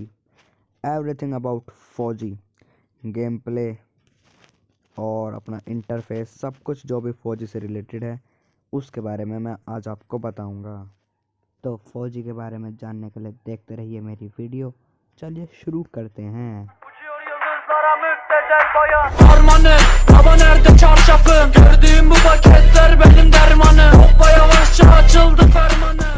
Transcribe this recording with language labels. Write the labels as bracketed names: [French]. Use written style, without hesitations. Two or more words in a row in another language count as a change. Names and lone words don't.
[English] everything about [Hindi] फौजी, [English] game play [Hindi] और अपना इंटरफेस, सब कुछ जो भी फौजी से रिलेटेड है उसके बारे में मैं आज आपको बताऊंगा। तो फौजी के बारे में जानने के लिए देखते रहिए मेरी वीडियो। चलिए शुरू करते हैं। [Turkish] Uçuyor yıldızlara müptezel bayan Harmanım, hava nerede çarşafım Gördüğüm bu paketler benim dermanım Hoppa yavaşça açıldı fermanım